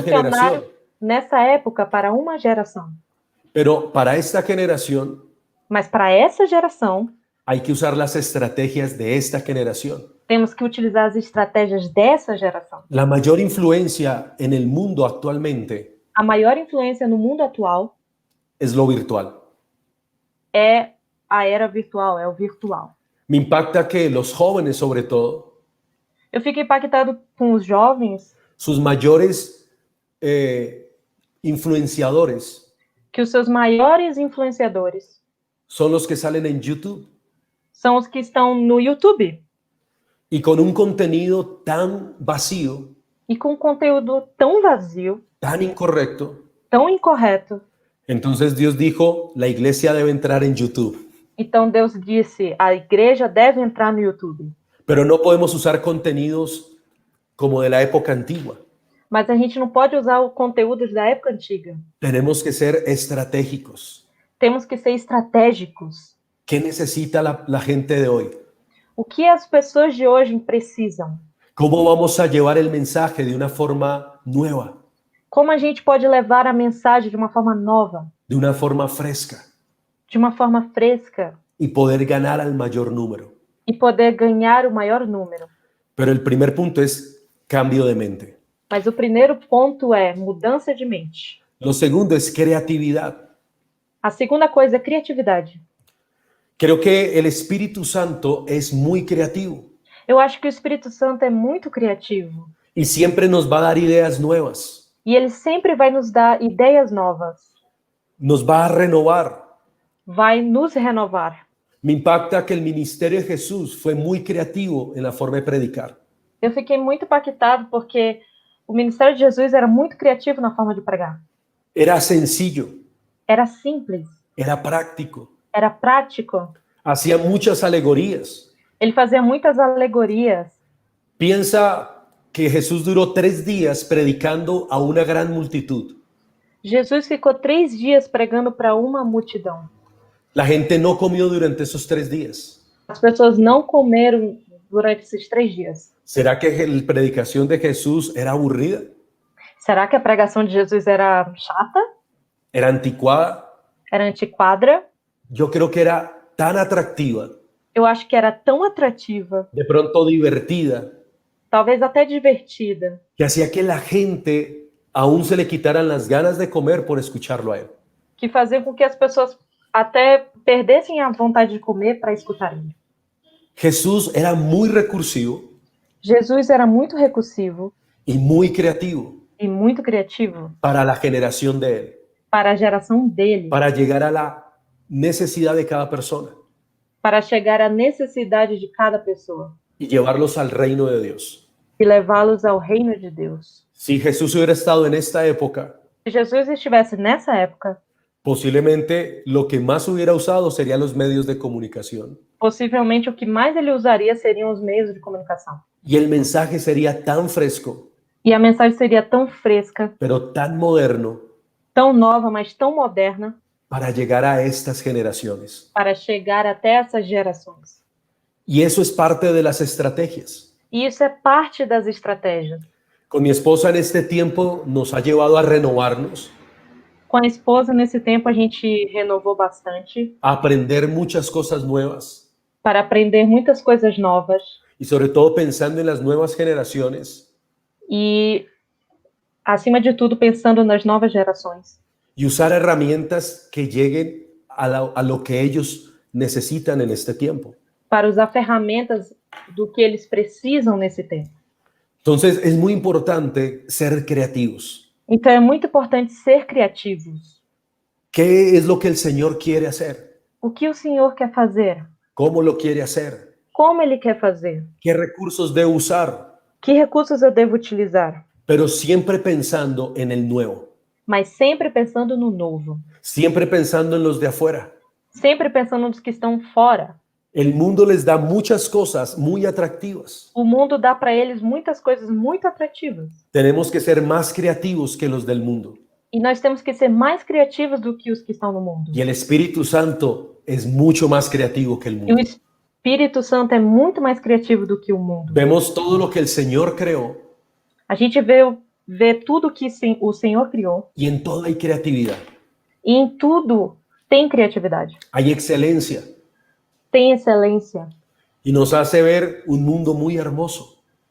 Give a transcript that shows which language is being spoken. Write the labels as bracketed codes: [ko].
[pt] funcionaram [es] generación, [pt] nessa época para uma geração. [es] pero para esta generación [pt] Mas para essa geração, [es] hay que usar las estrategias de esta generación. [pt] temos que utilizar as estratégias dessa geração. [es] La mayor influencia en el mundo actualmente [pt] A maior influência no mundo atual [es] es lo virtual. [pt] é a era virtual, é o virtual. [es] Me impacta que los jóvenes, sobre todo, [pt] Eu fico impactado com os jovens, [es] sus mayores influenciadores [pt] que os seus maiores influenciadores [es] son los que salen en YouTube [pt] são os que estão no YouTube [es] y con un contenido tan vacío, [pt] e com conteúdo tão vazio, [es] tan incorrecto. [pt] tão incorreto. [es] Entonces Dios dijo, la iglesia debe entrar en YouTube, [pt] Então Deus disse, a igreja deve entrar no YouTube. [es] pero no podemos usar contenidos como de la época antigua. [pt] Mas a gente não pode usar o conteúdo da época antiga. [es] Tenemos que ser estratégicos. [pt] Temos que ser estratégicos. [es] ¿Qué necesita la gente de hoy? [pt] O que as pessoas de hoje precisam? [es] ¿Cómo vamos a llevar el mensaje de una forma nueva, [pt] Como a gente pode levar a mensagem de uma forma nova, [es] de una forma fresca [pt] de uma forma fresca [es] y poder ganar al mayor número? [pt] e poder ganhar o maior número? [es] Pero el primer punto es cambio de mente. [pt] Mas o primeiro ponto é mudança de mente. [es] Lo segundo es creatividad. [pt] A segunda coisa é criatividade. [es] Creo que el Espíritu Santo es muy creativo [pt] Eu acho que o Espírito Santo é muito criativo [es] y siempre nos va a dar ideas nuevas, [pt] e ele sempre vai nos dar ideias novas, [es] nos va a renovar. [pt] vai nos renovar. [es] Me impacta que el ministerio de Jesús fue muy creativo en la forma de predicar. [pt] Eu fiquei muito impactado porque o ministério de Jesus era muito criativo na forma de pregar. [es] Era sencillo, [pt] Era simples, [es] era práctico, [pt] era prático. [es] hacía muchas alegorías. [pt] Ele fazia muitas alegorias. [es] Piensa que Jesús duró 3 días predicando a una gran multitud. [pt] Jesus ficou 3 dias pregando para uma multidão. [es] La gente no comió durante esos 3 días. [pt] As pessoas não comeram durante esses 3 dias. [es] ¿Será que la predicación de Jesús era aburrida? [pt] Será que a pregação de Jesus era chata? [es] ¿Era anticuada? [pt] Era antiquada? [es] Yo creo que era tan atractiva, [pt] Eu acho que era tão atrativa, [es] de pronto divertida, [pt] talvez até divertida, [es] que hacía que la gente aún se le quitaran las ganas de comer por escucharlo a él. [pt] que que faziam com que as pessoas até perdessem a vontade de comer para escutar ele. [es] Jesús era muy recursivo [pt] Jesus era muito recursivo [es] y muy creativo [pt] e muito criativo [es] para la generación de él, [pt] para a geração dele, [es] para llegar a la necesidad de cada persona [pt] para chegar à necessidade de cada pessoa [es] y llevarlos al reino de Dios. [pt] e levá-los ao reino de Deus. [es] Si Jesús hubiera estado en esta época, [pt] Se Jesus estivesse nessa época, [es] posiblemente lo que más hubiera usado serían los medios de comunicación. [pt] possivelmente o que mais ele usaria seriam os meios de comunicação. [es] Y el mensaje sería tan fresco, [pt] E a mensagem seria tão fresca, [es] pero tan moderno [pt] tão nova, mas tão moderna, [es] para llegar a estas generaciones. [pt] para chegar até essas gerações. [es] Y eso es parte de las estrategias. [pt] E isso é parte das estratégias. [es] Con mi esposa en este tiempo nos ha llevado a renovarnos, [pt] Com a esposa, nesse tempo, a gente renovou bastante [es] a aprender muchas cosas nuevas [pt] para aprender muitas coisas novas [es] y sobre todo pensando en las nuevas generaciones [pt] e, acima de tudo, pensando nas novas gerações. [es] y usar herramientas que lleguen a lo que ellos necesitan en este tiempo. [pt] Para usar ferramentas do que eles precisam nesse tempo. [es] Entonces es muy importante ser creativos. [pt] Então, é muito importante ser criativos. [es] ¿Qué es lo que el Señor quiere hacer? [pt] O que o Senhor quer fazer? [es] ¿Cómo lo quiere hacer? [pt] Como Ele quer fazer? [es] ¿Qué recursos debo usar? [pt] Que recursos eu devo utilizar? [es] Pero siempre pensando en el nuevo, [pt] Mas sempre pensando no novo. [es] siempre pensando en los de afuera. [pt] Sempre pensando nos que estão fora. [es] El mundo les da muchas cosas muy atractivas. [pt] O mundo dá para eles muitas coisas muito atrativas. [es] Tenemos que ser más creativos que los del mundo. [pt] E nós temos que ser mais criativos do que os que estão no mundo. [es] Y el Espíritu Santo es mucho más creativo que el [pt] E o [es] mundo. [pt] Espírito Santo é muito mais criativo do que o mundo. [es] Vemos todo lo que el Señor creó [pt] A gente vê tudo que o Senhor criou. [es] y en todo hay creatividad, [pt] E em tudo tem criatividade. [es] hay excelencia [pt] Tem excelência. [es] y nos hace ver un mundo muy hermoso.